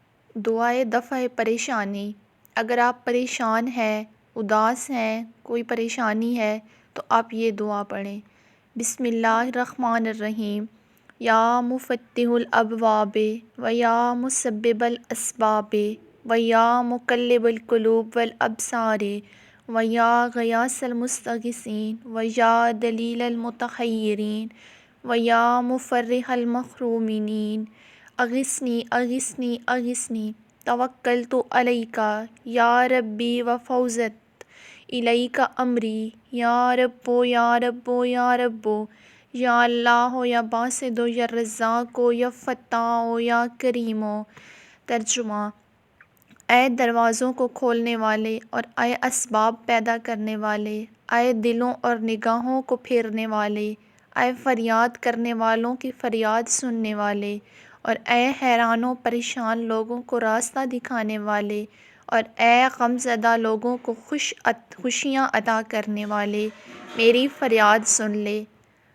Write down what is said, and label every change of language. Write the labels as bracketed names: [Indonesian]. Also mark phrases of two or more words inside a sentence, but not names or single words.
[Urdu] دعائے دفع پریشانی۔ اگر آپ پریشان ہیں، اداس ہیں، کوئی پریشانی ہے تو آپ یہ دعا پڑھیں۔ [Arabic] بسم اللہ الرحمن الرحیم۔ یا مفتح الابواب و یا مسبب الاسباب و یا مقلب القلوب والابصار و یا غیاث المستغیثین و یا دلیل المتحیرین و یا مفرح المحرومین اغثنی اغثنی اغثنی توکلت علیک یا ربی وفوضت الیک امری یا رب یا رب یا رب یا اللہ یا باسط یا رزاق یا فتاح یا کریم۔ [Urdu] ترجمہ: اے دروازوں کو کھولنے والے اور اے اسباب پیدا کرنے والے، اے دلوں اور نگاہوں کو پھیرنے والے، اے فریاد کرنے والوں کی فریاد سننے والے، اور اے حیران و پریشان لوگوں کو راستہ دکھانے والے، اور اے غم زدہ لوگوں کو خوشیاں عطا کرنے والے، میری فریاد سن لے۔